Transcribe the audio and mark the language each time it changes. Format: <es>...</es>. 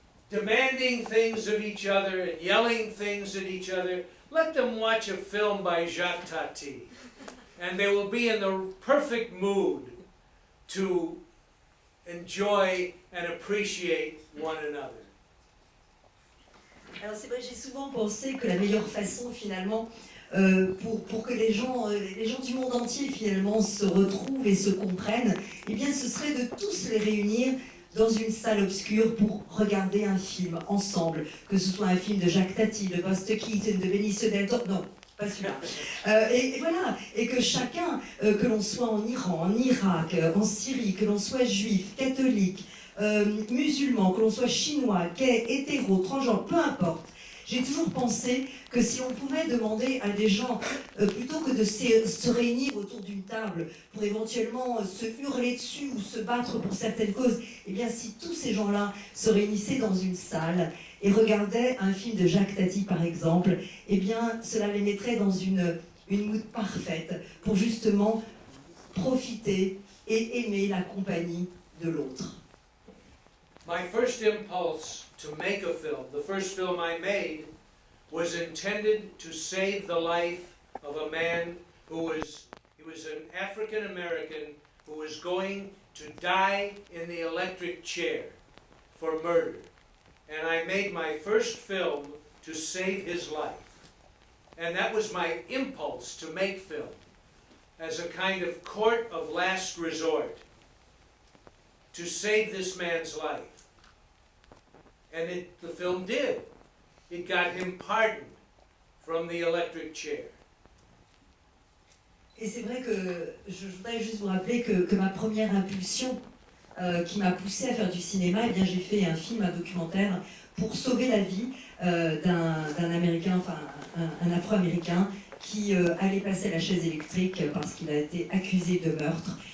<en>demanding things of each other and yelling things at each other, let them watch a film by Jacques Tati, and they will be in the perfect mood to enjoy and appreciate one another.</en> <fr>Alors c'est vrai, j'ai souvent pensé que la meilleure façon finalement pour que les gens du monde entier finalement se retrouvent et se comprennent, eh bien ce serait de tous les réunir dans une salle obscure pour regarder un film ensemble, que ce soit un film de Jacques Tati, de Buster Keaton, de Benicio del Toro, non, pas celui-là. Et voilà, et que chacun, que l'on soit en Iran, en Irak, en Syrie, que l'on soit juif, catholique, musulman, que l'on soit chinois, gay, hétéro, transgenre, peu importe. J'ai toujours pensé que si on pouvait demander à des gens, plutôt que de se réunir autour d'une table pour éventuellement se hurler dessus ou se battre pour certaines causes, eh bien si tous ces gens-là se réunissaient dans une salle et regardaient un film de Jacques Tati par exemple, eh bien cela les mettrait dans une mood parfaite pour justement profiter et aimer la compagnie de l'autre.</fr> <en>My first impulse to make a film, the first film I made, was intended to save the life of a man he was an African American who was going to die in the electric chair for murder. And I made my first film to save his life. And that was my impulse to make film, as a kind of court of last resort, to save this man's life. And the film did. It got him pardoned from the electric chair.</en> <fr>Et c'est vrai que je voudrais juste vous rappeler que ma première impulsion qui m'a poussée à faire du cinéma, eh bien j'ai fait un film, un documentaire pour sauver la vie d'un Américain, enfin un Afro-Américain qui allait passer à la chaise électrique parce qu'il a été accusé de meurtre.</fr>